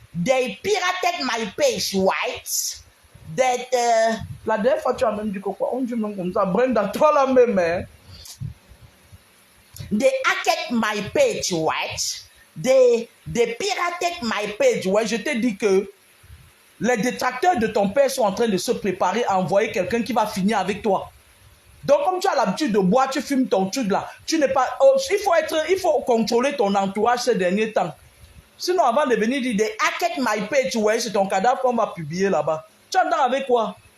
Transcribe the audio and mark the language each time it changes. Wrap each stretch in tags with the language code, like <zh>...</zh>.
<en>They pirated my page, right?</en> <fr>That, la dernière fois, tu as même dit quoi? On dit même comme ça. Brenda, toi la même, hein?</fr> <en>They hacked my page, right? They pirated my page.</en> <fr>Ouais, je t'ai dit que les détracteurs de ton père sont en train de se préparer à envoyer quelqu'un qui va finir avec toi. Donc, comme tu as l'habitude de boire, tu fumes ton truc là. Tu n'es pas. Oh, il faut contrôler ton entourage ces derniers temps. Sinon, avant de venir dire</fr> <en>they hacked my page,</en> <fr>ouais, c'est ton cadavre qu'on va publier là-bas. Tu entends avec quoi?</fr>